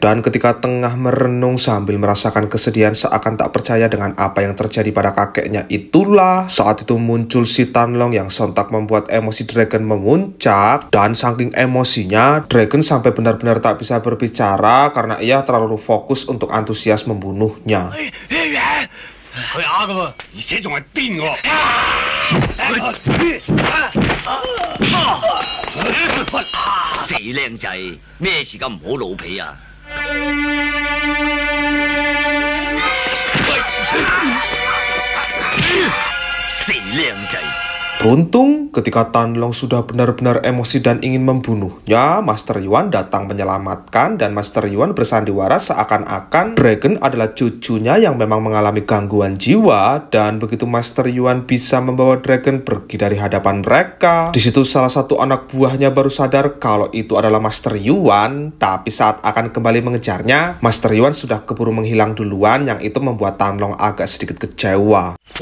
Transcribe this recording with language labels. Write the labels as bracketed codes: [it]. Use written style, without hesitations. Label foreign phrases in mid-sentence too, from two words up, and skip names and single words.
[id] Dan ketika tengah merenung sambil merasakan kesedihan seakan tak percaya dengan apa yang terjadi pada kakeknya itulah, saat itu muncul si Tan Long yang sontak membuat emosi Dragon memuncak, dan saking emosinya Dragon sampai benar-benar tak bisa berbicara karena ia terlalu fokus untuk antusias membunuhnya. [yue] 佢啞噶喎，而且仲係癲喎！死靚仔，咩事咁唔好老皮啊？死靚仔， [id] Beruntung ketika Tan Long sudah benar-benar emosi dan ingin membunuhnya, Master Yuan datang menyelamatkan dan Master Yuan bersandiwara seakan-akan Dragon adalah cucunya yang memang mengalami gangguan jiwa, dan begitu Master Yuan bisa membawa Dragon pergi dari hadapan mereka, di situ salah satu anak buahnya baru sadar kalau itu adalah Master Yuan, tapi saat akan kembali mengejarnya, Master Yuan sudah keburu menghilang duluan, yang itu membuat Tan Long agak sedikit kecewa.